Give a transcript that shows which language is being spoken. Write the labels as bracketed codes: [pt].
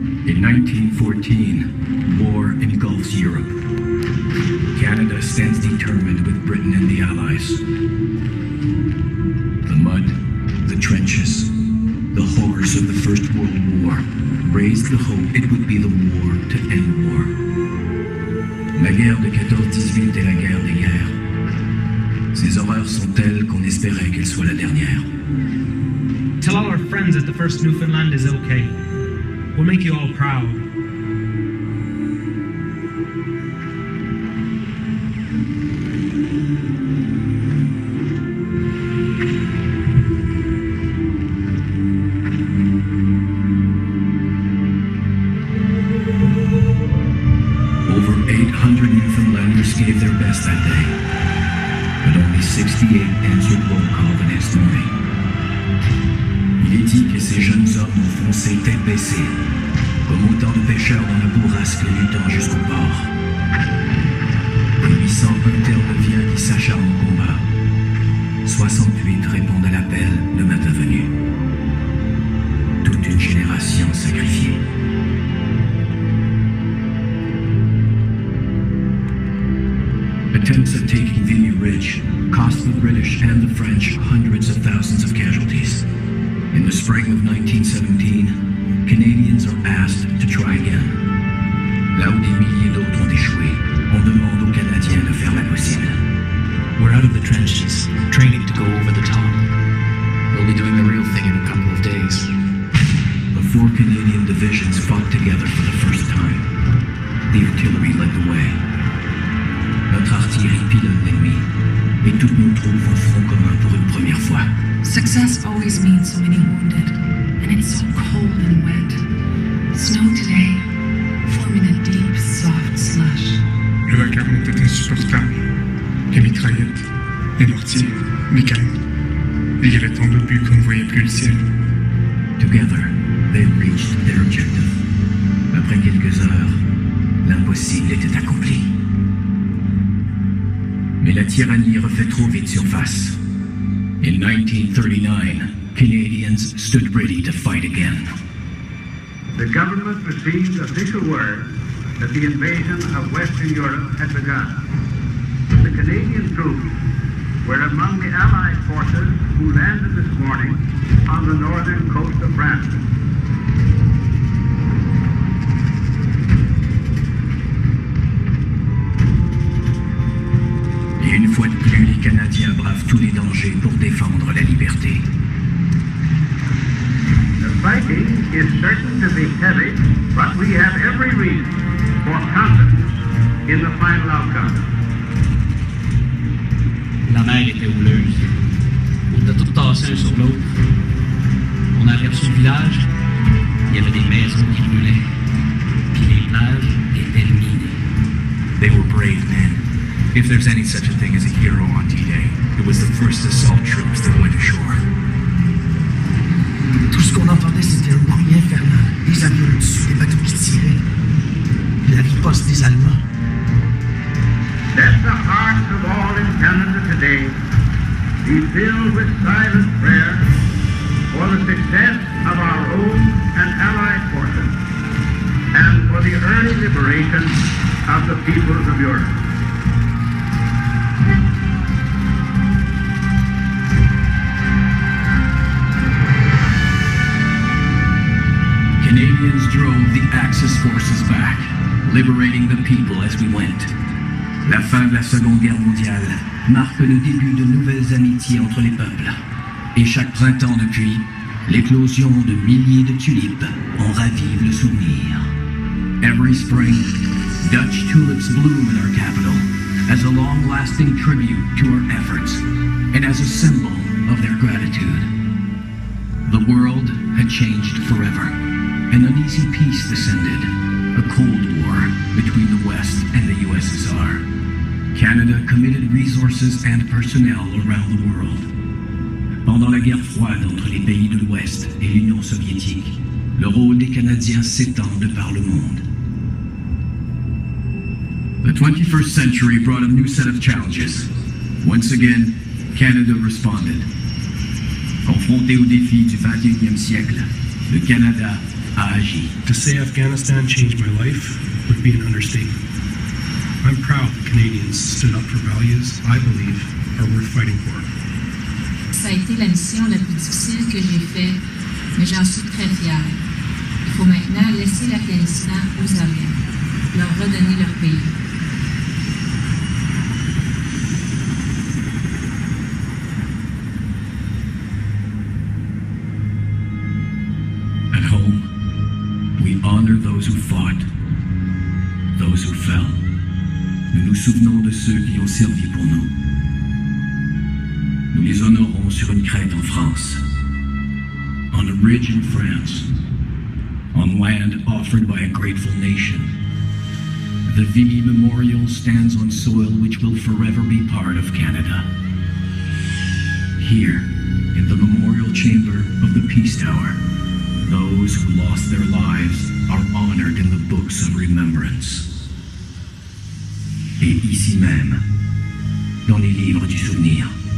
[en] In 1914, war engulfs Europe. stands determined with Britain and the Allies. The mud, the trenches, the horrors of the First World War raised the hope it would be the war to end war. [fr] La guerre de 14-18 est la guerre des guerres. Ces horreurs sont telles qu'on espérait qu'elle soit la dernière. [en] Tell all our friends that the first Newfoundland is okay. We'll make you all proud. Over 800 Newfoundlanders gave their best that day, but only 68 answered roll call the next morning. [fr] Il est dit que ces jeunes hommes ont foncé tête baissée, comme autant de pêcheurs dans la bourrasque luttant jusqu'au port. Et 801 terre-de-viens qui s'acharnent au combat. 68 répondent à l'appel le matin venu. Toute une génération sacrifiée. [en] Attempts at taking Vimy Ridge cost the British and the French hundreds of thousands of casualties. In the spring of 1917, Canadians are asked to try again. [fr] Là où des milliers d'autres ont échoué, on demande aux Canadiens de faire l'impossible. [en] We're out of the trenches, training to go over the top. We'll be doing the real thing in a couple of days. The 4 Canadian divisions fought together for the first time. The artillery led the way. [fr] Notre artillerie pilote l'ennemi, et toutes nos troupes font front commun pour une première fois. [en] Success always means so many wounded, and it's so cold and wet. Snow today, forming a deep, soft slush. [fr] Le vacarme était insupportable. Les mitraillettes, les mortiers, les canons. Et il y avait tant d'obus qu'on ne voyait plus le ciel. [en] Together, they reached their objective. [fr] Après quelques heures, l'impossible était accompli. Mais la tyrannie refait trop vite surface. [en] In 1939, Canadians stood ready to fight again. The government received official word that the invasion of Western Europe had begun. The Canadian troops were among the Allied forces who landed this morning on the northern coast of France. [fr] Et une fois de plus, les Canadiens bravent tous les dangers pour défendre la liberté. [en] The fighting is certain to be heavy, but we have every reason for confidence in the final outcome. [fr] La mer était houleuse. On était tous tassés un sur l'autre. On a aperçu le village. Il y avait des maisons qui brûlaient. Puis les plages étaient minées. [en] They were brave men. If there's any such a thing as a hero on D-Day, it was the first assault troops that went ashore. [fr] Tout ce qu'on entendait, c'était un bruit infernal. Des avions au-dessus, des bateaux qui tiraient. La riposte des Allemands. [en] Let the hearts of all in Canada today be filled with silent prayer for the success of our own and allied forces and for the early liberation of the peoples of Europe. Canadians drove the Axis forces back, liberating the people as we went. [fr] La fin de la Seconde Guerre mondiale marque le début de nouvelles amitiés entre les peuples. Et chaque printemps depuis, l'éclosion de milliers de tulipes en ravive le souvenir. [en] Every spring, Dutch tulips bloom in our capital as a long-lasting tribute to our efforts and as a symbol of their gratitude. The world had changed forever. An uneasy peace descended, a Cold War between the West and the USSR. Canada committed resources and personnel around the world. [fr] Pendant la guerre froide entre les pays de l'Ouest et l'Union soviétique, le rôle des Canadiens s'étend de par le monde. [en] The 21st century brought a new set of challenges. Once again, Canada responded. [fr] Confronté aux défis du 21e siècle, le Canada a agi. [en] To say Afghanistan changed my life would be an understatement. I'm proud that Canadians stood up for values I believe are worth fighting for. [fr] Ça a été la mission la plus difficile que j'ai faite, mais j'en suis très fière. Il faut maintenant laisser l'Afghanistan aux Afghans, leur redonner leur pays. [en] At home, we honor those who fought, those who fell. [fr] Nous nous souvenons de ceux qui ont servi pour nous. Nous les honorons sur une crête en France, [en] on a ridge in France, on land offered by a grateful nation. The Vimy Memorial stands on soil which will forever be part of Canada. Here, in the memorial chamber of the Peace Tower, those who lost their lives are honored in the books of remembrance. [fr] Et ici même, dans les livres du souvenir.